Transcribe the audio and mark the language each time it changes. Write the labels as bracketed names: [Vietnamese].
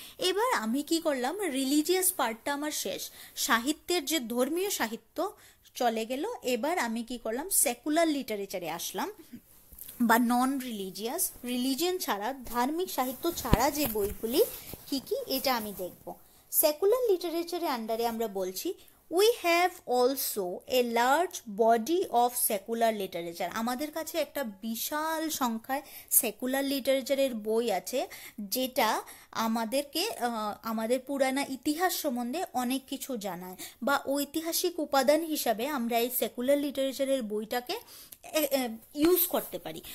[Bangla] এবার আমি কি করলাম, রিলিজিয়াস পার্টটা আমার শেষ, সাহিত্যের যে ধর্মীয় সাহিত্য চলে গেল, এবার আমি কি করলাম, সেকুলার লিটারেচারে আসলাম, বা নন রিলিজিয়াস, রিলিজিয়ন ছাড়া, ধার্মিক সাহিত্য ছাড়া যে বইগুলি কি কি, এটা আমি দেখব। সেকুলার লিটারেচারের আন্ডারে আমরা বলছি [English] we have also a large body of secular literature. [Bangla] আমাদের কাছে একটা বিশাল সংখ্যায় সেকুলার লিটারেচারের বই আছে, যেটা আমাদেরকে আমাদের পুরানা ইতিহাস সম্বন্ধে অনেক কিছু জানায়, বা ঐতিহাসিক উপাদান হিসাবে আমরা এই সেকুলার লিটারেচারের বইটাকে ইউজ করতে পারি।